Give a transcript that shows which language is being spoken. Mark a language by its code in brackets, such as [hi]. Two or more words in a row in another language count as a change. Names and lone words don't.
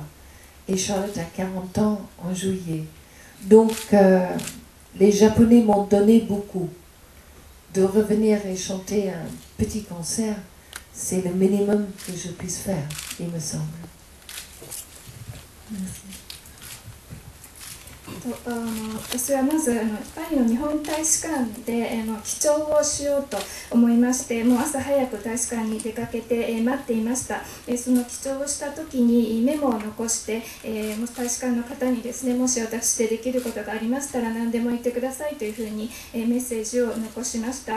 [fr] Et Charlotte a 40 ans en juillet. Donc les Japonais m'ont donné beaucoup. De revenir et chanter un petit concert, c'est le minimum que je puisse faire, il me semble. Merci. [ja] 私はまずパリの日本大使館で記帳をしようと思いまして、もう朝早く大使館に出かけて待っていました。その記帳をした時にメモを残して、大使館の方にですね、もし私でできることがありましたら何でも言ってくださいというふうにメッセージを残しました。